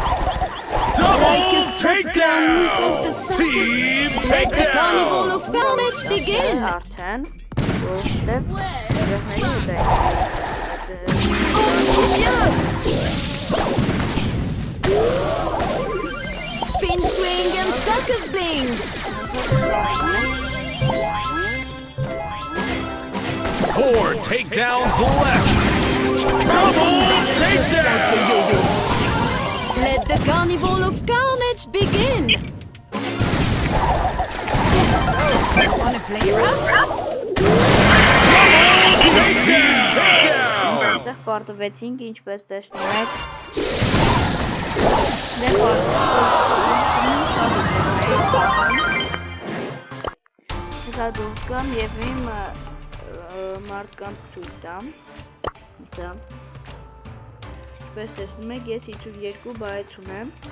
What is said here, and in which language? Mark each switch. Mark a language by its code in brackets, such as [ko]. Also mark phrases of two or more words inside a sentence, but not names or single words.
[en] Double Like a takedown! of the circus. Team Let the carnival takedown! of carnage begin. [hy] արդեն որովհետև երեխների հետ է [en] Spin, swing, and circus bling. 4 takedowns left! Double takedown! Let the carnival of carnage begin. Wanna play rough? Takedown! [hy] Այստեղ պարտվեցինք ինչպես տեսնում եք դե պարտվում շատ Հեսա դուրս գամ և իմ մարդկանց ցույց տամ Իսա Ինչպես տեսնում եք ես 52 բայց ունեմ